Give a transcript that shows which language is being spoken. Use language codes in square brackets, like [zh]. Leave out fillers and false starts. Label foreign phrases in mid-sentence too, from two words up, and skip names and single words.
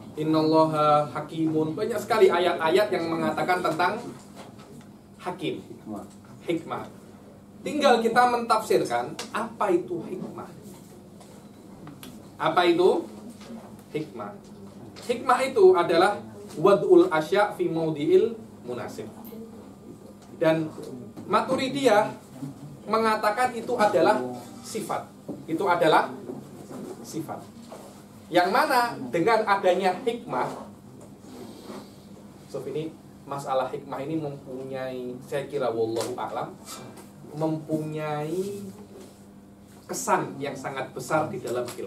[ar] إن الله حكيم. [id] Banyak sekali ayat-ayat yang mengatakan tentang hakim, hikmah. Tinggal kita mentafsirkan apa itu hikmah. Apa itu hikmah? Hikmah itu adalah [ar] وضع الأشياء في موضع المناسب. [id] Dan Maturidiyah mengatakan itu adalah sifat. Itu adalah sifat. Yang mana dengan adanya hikmah, so ini masalah hikmah ini mempunyai, saya kira [ar] والله أعلم, [id] mempunyai kesan yang sangat besar di dalam khilaf.